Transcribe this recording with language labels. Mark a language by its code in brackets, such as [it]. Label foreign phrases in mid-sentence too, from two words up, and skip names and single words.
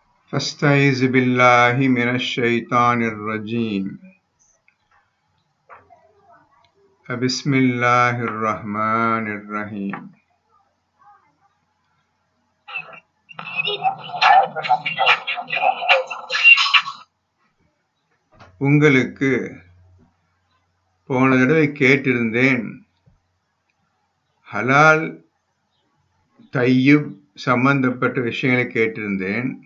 [ar] فاستعذ بالله من الشيطان الرجيم بسم الله الرحمن الرحيم [ta] உங்களுக்கு போன தடவை கேட்டிருந்தேன், ஹலால் தையிப் சம்பந்தப்பட்ட விஷயங்களை கேட்டிருந்தேன்.